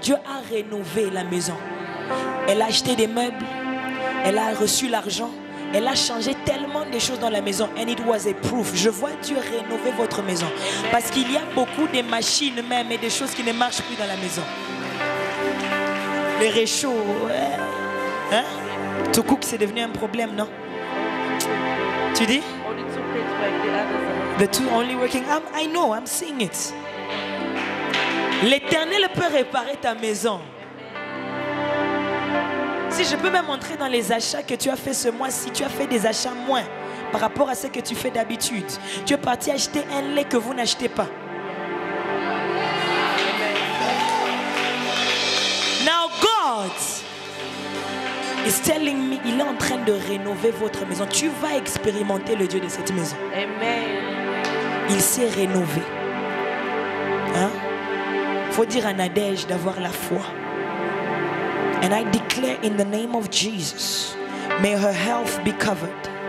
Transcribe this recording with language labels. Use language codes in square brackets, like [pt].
[fr] Dieu a rénové la maison. Elle a acheté des meubles, elle a reçu l'argent, elle a changé tellement de choses dans la maison. [en] And it was a proof. [fr] Je vois Dieu rénover votre maison. Parce qu'il y a beaucoup de machines même et des choses qui ne marchent plus dans la maison. Les réchauds, hein? Tout coup, c'est devenu un problème, non? Tu dis? [en] Only 2 plates work, the others are The two only working. I know, I'm seeing it. [fr] L'Éternel peut réparer ta maison. Si je peux même entrer dans les achats que tu as fait ce mois-ci, tu as fait des achats moins par rapport à ce que tu fais d'habitude. Tu es parti acheter un lait que vous n'achetez pas. [en] Now God is telling me, [fr] il est en train de rénover votre maison. Tu vas expérimenter le Dieu de cette maison. Amen. Il s'est rénové. Hein? Faut dire à Nadège d'avoir la foi. [en] And I declare in the name of Jesus, may her health be covered.